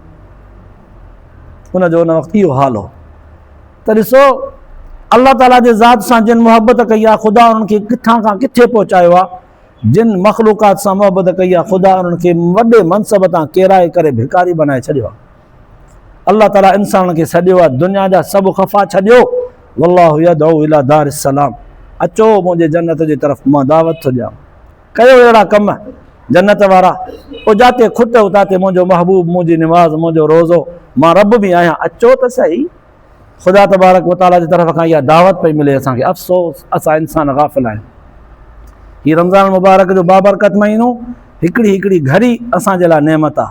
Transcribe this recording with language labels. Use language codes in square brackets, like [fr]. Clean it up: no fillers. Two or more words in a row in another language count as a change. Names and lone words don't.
[sd] उनजो उन वक़्तु इहो हाल हो। त ॾिसो अल्लाह ताला जे ज़ात सां जिन मुहबत कई आहे, ख़ुदा उन्हनि खे किथां खां किथे पहुचायो आहे। जिन मख़लूक़ात सां मुहबत कई आहे, ख़ुदा उन्हनि खे वॾे मनसब तां केराए करे भिकारी बनाए छॾियो आहे। अल्लाह ताला इंसान खे सॾियो आहे, दुनिया जा सभु ख़फ़ा छॾियो, [ar] والله يدعو إلى دار السلام, [sd] अचो मुंहिंजे जन्नत जी तरफ़ मां दावत थो ॾियां। कयो अहिड़ा कम जन्नत वारा, पोइ जिते खुट उताते मुंहिंजो महबूब, मुंहिंजी निमाज़, मुंहिंजो रोज़ो, मां रब बि आहियां, अचो त सही। ख़ुदा तबारक व ताला जी तरफ़ खां इहा दावत पई मिले असांखे। अफ़सोस असां इंसान गाफ़िल आहियूं। हीअ रमज़ान मुबारक जो बाबरकत महीनो हिकिड़ी हिकिड़ी घड़ी असांजे लाइ नेमत आहे।